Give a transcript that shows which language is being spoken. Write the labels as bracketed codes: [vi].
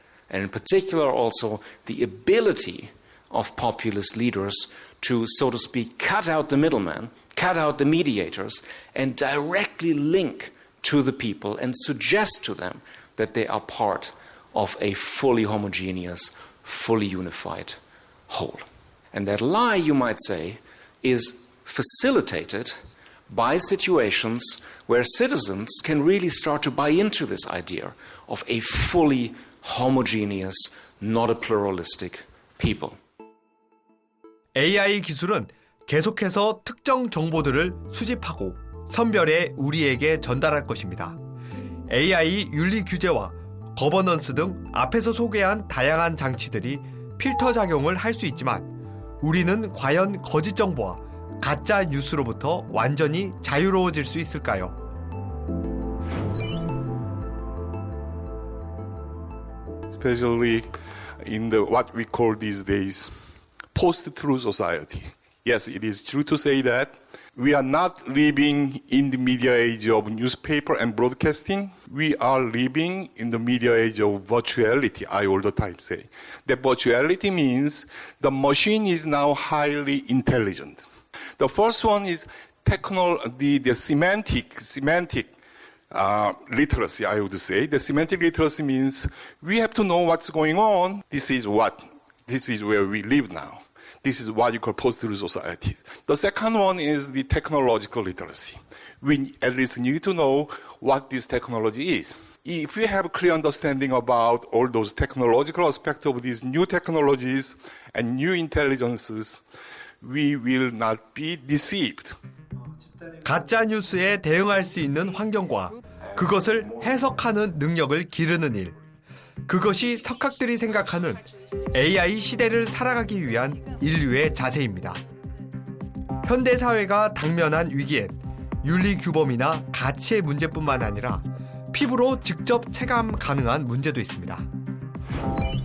[en] And in particular also the ability of populist leaders to, so to speak, cut out the middleman, cut out the mediators, and directly link to the people and suggest to them that they are part of a fully homogeneous, fully unified whole. And that lie, you might say, is facilitated by situations where citizens can really start to buy into this idea of a fully homogeneous, not a pluralistic people. [ko] AI 기술은 계속해서 특정 정보들을 수집하고 선별해 우리에게 전달할 것입니다. AI 윤리 규제와 거버넌스 등 앞에서 소개한 다양한 장치들이 필터 작용을 할 수 있지만 우리는 과연 거짓 정보와 가짜 뉴스로부터 완전히 자유로워질 수 있을까요? [en] Especially in what we call these days post-truth society. Yes, it is true to say that we are not living in the media age of newspaper and broadcasting. We are living in the media age of virtuality, I all the time say. That virtuality means the machine is now highly intelligent. The first one is the semantic literacy, I would say. The semantic literacy means we have to know what's going on. This is where we live now. This is what you call post-truth societies. The second one is the technological literacy. We at least need to know what this technology is. If we have a clear understanding about all those technological aspects of these new technologies and new intelligences, we will not be deceived. [ko] 가짜 뉴스에 대응할 수 있는 환경과 그것을 해석하는 능력을 기르는 일. 그것이 석학들이 생각하는 AI 시대를 살아가기 위한 인류의 자세입니다. 현대 사회가 당면한 위기엔 윤리 규범이나 가치의 문제뿐만 아니라 피부로 직접 체감 가능한 문제도 있습니다.